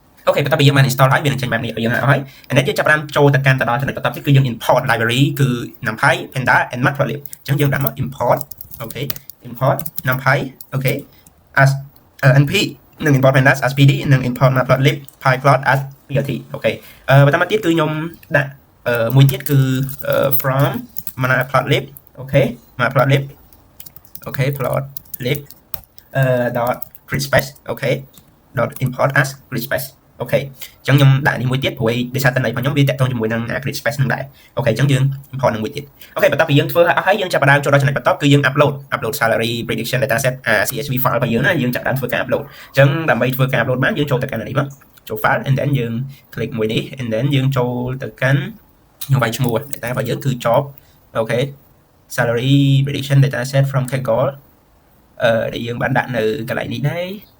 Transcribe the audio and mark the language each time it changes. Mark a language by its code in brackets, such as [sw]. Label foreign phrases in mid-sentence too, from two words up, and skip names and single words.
[km] ok បន្ទាប់ពីយើងបាន install ហើយវានឹងចេញបែបនេះឲ្យយើងហើយ [en] and then [km] យើងចាប់ផ្ដើមចូលទៅកាន់ទៅដល់ចំណុចបន្ទាប់ទៀតគឺយើង [en] import library [km] គឺ [en] NumPy Panda and Matplotlib [km] អញ្ចឹងយើងដាក់មក import អូខេ [en] import NumPy [km] អូខេ [en] as np [km] និង import [en] pandas as pd និង import matplotlib pyplot as plt [km] អូខេបន្តមកទៀតគឺខ្ញុំដាក់មួយទៀតគឺ [en] from matplotlib អូខេ matplotlib អូខេ plotlib dot grid space អូខេ dot import as grid space [km] អូខេអញ្ចឹងខ្ញុំដាក់នេះមួយទៀតព្រោះដោយសារតន័យរបស់ខ្ញុំវាតាក់ទងជាមួយនឹង [en] grid space [km] នឹងដែរអូខេអញ្ចឹងយើង import នឹងមួយទៀតអូខេបន្ទាប់ពីយើងធ្វើហើយយើងចាប់ផ្ដើមចូលដល់ចំណុចបន្ទាប់គឺយើង [en] upload salary prediction dataset CSV file [km] របស់យើងណាយើងចាប់ផ្ដើមធ្វើការ upload អញ្ចឹងដើម្បីធ្វើការ upload បានយើងចូលទៅកាន់នេះមកចូល file [en] and then [km] យើង click មួយនេះ [en] and then [km] យើងចូលទៅកាន់ខ្ញុំវាយឈ្មោះ data របស់យើងគឺ job អូខេ [en] salary prediction dataset from Kaggle [km] ដែលយើងបានដាក់នៅកន្លែងនេះដែរ